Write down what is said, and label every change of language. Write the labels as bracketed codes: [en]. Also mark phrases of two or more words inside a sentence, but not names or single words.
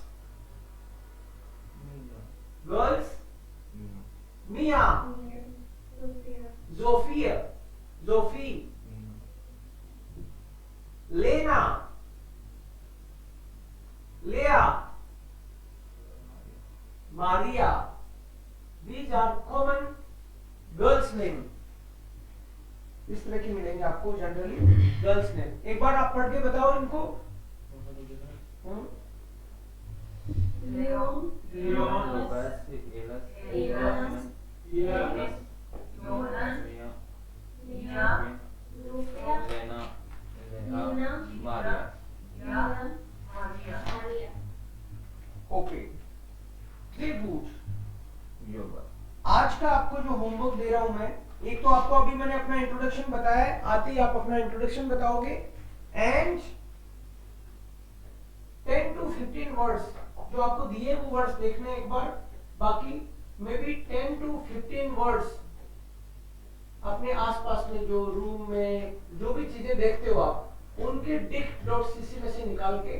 [en] गर्ल्स मिया, जोफिया, जोफी, लेना, लेया, मारिया. These are common girls name. [hi] इस तरह के मिलेंगे आपको जनरली [en] girls name. [hi] एक बार आप पढ़ के बताओ इनको. Leon, Leon, Lucas, Elas, Elas, Ila, Jonas, Mia, Mia, Lufia, Lena, Lena, Maria. Mia, Maria, Maria. Maria. ओके. [de] Sehr gut. Yoga. [hi] आज का आपको जो होमवर्क दे रहा हूं मैं, एक तो आपको अभी मैंने अपना इंट्रोडक्शन बताया है, आते ही आप अपना इंट्रोडक्शन बताओगे [en] and 10 to 15 words [hi] जो आपको दिए वो वर्ड्स देखने एक बार. बाकी [en] maybe 10 to 15 words [hi] अपने आसपास में जो रूम में जो भी चीजें देखते हो आप उनके dict.cc में से निकाल के